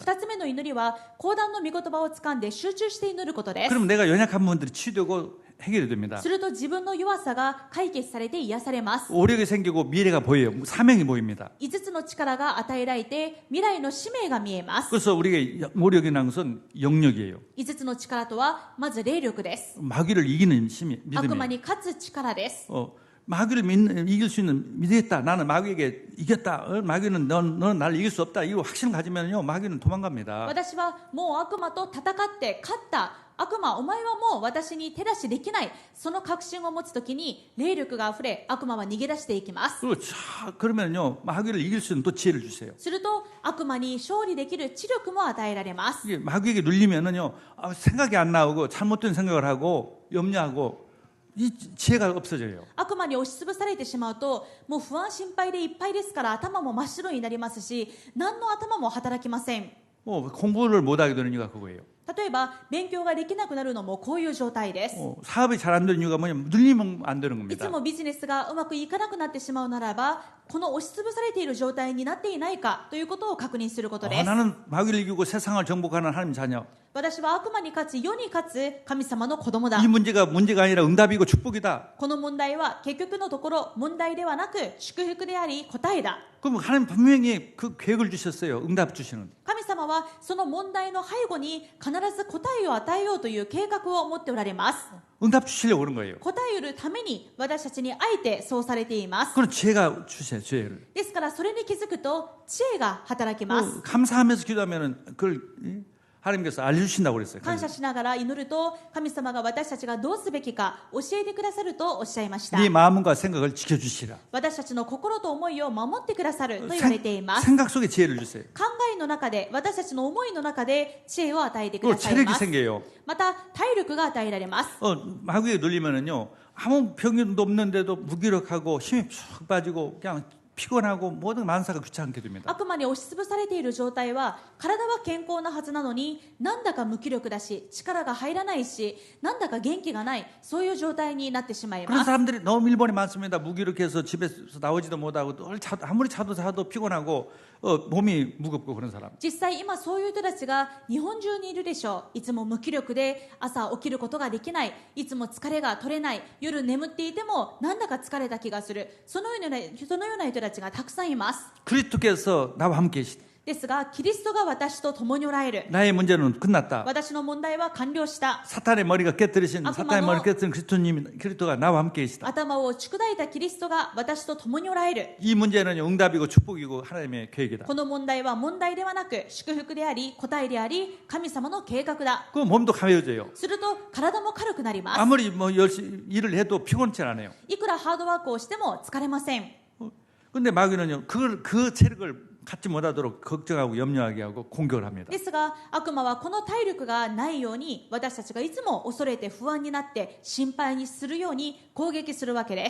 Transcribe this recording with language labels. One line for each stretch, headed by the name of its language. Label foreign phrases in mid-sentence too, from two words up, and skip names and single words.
Japanese: 2つ目の祈りは講談の御言葉を掴んで集中して祈ることです。
Korean: 그럼 내가 연약한 부분들이 치유되고 해결이 됩니다.
Japanese: すると自分の弱さが解決されて癒されます。
Korean: 오력이 생기고 미래가 보여요. 사명이 보입니다.
Japanese: 5 つの力が与えられて未来の使命が見えます。
Korean: 그래서 우리가 오력이라는 것은 영역이에요.
Japanese: 5 つの力とはまず霊力です。
Korean: 마귀를 이기는 힘이
Japanese: 悪魔
Korean: 믿음이에요.
Japanese: に勝つ力です。
Korean: 마귀를 이길 수 있는 믿겠다. 나는 마귀에게 이겼다. 마귀는 너는 나를 이길 수 없다. 이 확신을 가지면요 마귀는 도망갑니다.
Japanese: 私はもう悪魔と戦って勝った。悪魔お前はもう私に手出しできない。その確信を持つときに霊力があふれ悪魔は逃げ出していきます。
Korean: 그리고 그러면요 마귀를 이길 수 있는 또 지혜를 주세요.
Japanese: すると悪魔に勝利できる知力も与えられます。
Korean: 이게 마귀에게 눌리면은요 생각이 안 나오고 잘못된 생각을 하고 염려하고 이 지혜가 없어져요.
Japanese: 悪魔に押しつぶされてしまうともう不安心配でいっぱいですから頭も真っ白になりますし何の頭も働きません。
Korean: 공부를 못하게 되는 이유가 그거예요.
Japanese: 例えば勉強ができなくなるのもこういう状態です。
Korean: 사업이 잘 안 되는 이유가 뭐냐면 눌리면 안 되는
Japanese: い
Korean: 겁니다.
Japanese: つもビジネスがうまくいかなくなってしまうならばこの押しつぶされている状態になっていないかということを確認することです。
Korean: 나는 마귀를 이기고 세상을 정복하는 하나님 자녀.
Japanese: 私は悪魔に勝ち世に勝つ神様の子供だ。
Korean: 이 문제가 아니라 응답이고 축복이다.
Japanese: この問題は結局のところ問題ではなく祝福であり答えだ。
Korean: 그럼 하나님 분명히 그 계획을 주셨어요. 응답 주시는.
Japanese: 神様はその問題の背後に必ず答えを与えようという計画を持っておられます。
Korean: 응답 주시려고 그런 거예요.
Japanese: 答えるために私たちにあえてそうされています。
Korean: 그런 지혜가 주세요. 지혜를.
Japanese: ですからそれに気づくと知恵が働きます。
Korean: 감사하면서 기도하면은 그걸 하나님께서 알려주신다고 그랬어요.
Japanese: 感謝しながら祈ると神様が私たちがどうすべきか教えてくださるとおっしゃいました。
Korean: 네 마음과 생각을 지켜주시라.
Japanese: 私たちの心と思いを守ってくださると言われています。
Korean: 생각 속에 지혜를 주세요.
Japanese: 考えの中で私たちの思いの中で知恵を与えてく
Korean: 또
Japanese: ださい
Korean: 체력이
Japanese: ます。
Korean: 생겨요.
Japanese: また体力が与えられます。
Korean: 마귀에 눌리면은요 아무 병도 없는데도 무기력하고 힘이 쭉 빠지고 그냥 피곤하고 모든 만사가 귀찮게 됩니다.
Japanese: 悪魔に押しつぶされている状態は体は健康なはずなのになんだか無気力だし力が入らないしなんだか元気がないそういう状態になってしまい
Korean: 그런
Japanese: ます。
Korean: 사람들이 너무 일본에 많습니다. 무기력해서 집에서 나오지도 못하고 아무리 자도 피곤하고 몸이 무겁고 그런 사람.
Japanese: 実際今そういう人たちが日本中にいるでしょう。いつも無気力で朝起きることができない、いつも疲れが取れない、夜眠っていてもなんだか疲れた気がする、そのような人たちがたくさんいます。
Korean: 그리스도께서 나와 함께 계시다.
Japanese: ですがキリストが私と共におられる
Korean: 나의 문제는 끝났다.
Japanese: 私の問題は完了した
Korean: 사탄의 머리가 깨뜨리신
Japanese: 悪魔の-
Korean: 사탄의 머리를 깨뜨린 그리스도가 나와 함께 계시다.
Japanese: 頭を打ち砕いたキリストが私と共におられる
Korean: 이 문제는 응답이고 축복이고 하나님의 계획이다.
Japanese: この問題は問題ではなく祝福であり答えであり神様の計画だ
Korean: 그 몸도 가벼워져요.
Japanese: すると体も軽くなります
Korean: 아무리 뭐 열심히 일을 해도 피곤치 않아요.
Japanese: いくらハードワークをしても疲れません
Korean: 근데 마귀는요, 그 체력을 갖지 못하도록 걱정하고 염려하게 하고 공격을 합니다.
Japanese: ですが悪魔はこの体力がないように私たちがいつも恐れて不安になって心配にするように攻撃するわけです